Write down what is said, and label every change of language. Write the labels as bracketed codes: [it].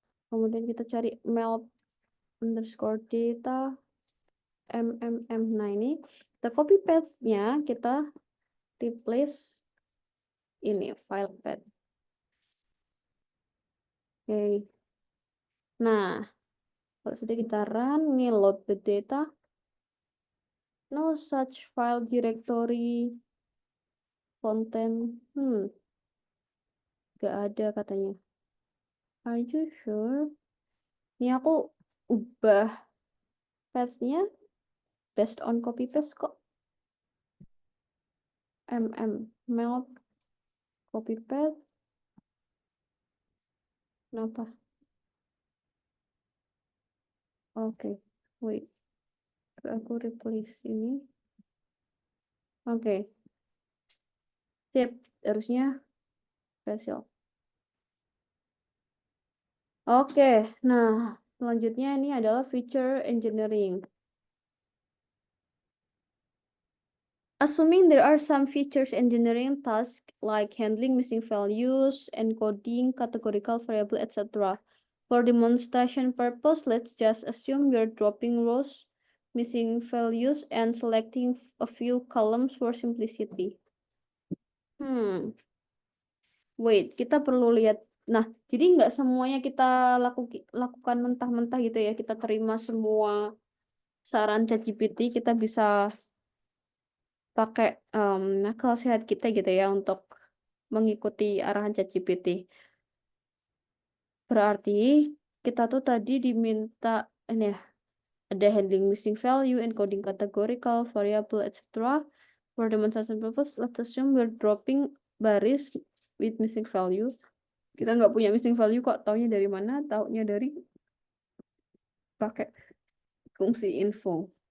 [id] Kemudian kita cari melt_data, mmm. Nah ini kita copy paste-nya, kita replace ini file path. Oke. Nah, kalau sudah kita run, ini [en] load the data. No such file directory content. [id] Gak ada katanya. [en] Are you sure? [id] Ini aku ubah path-nya [en] based on [id] copy paste kok. [en] melt copy paste. [id] Kenapa? Oke, [en] wait. [id] Aku replace ini. Oke. Sip, harusnya berhasil. Oke, nah selanjutnya ini adalah feature engineering. [en] Assuming there are some features engineering tasks like handling missing values, encoding categorical variable, etc. For demonstration purpose, let's just assume we're dropping rows, missing values, and selecting a few columns for simplicity. Wait, [id] kita perlu lihat. Nah, jadi nggak semuanya kita lakukan mentah-mentah gitu ya. Kita terima semua saran ChatGPT, kita bisa pakai akal sehat kita gitu ya untuk mengikuti arahan ChatGPT. Berarti kita tuh tadi diminta ini ya, ada handling missing value, encoding categorical, variable, etc. [en] For demonstration purpose, let's assume we're dropping baris with missing value. [id] Kita nggak punya missing value kok, taunya dari mana? Taunya dari pakai fungsi info.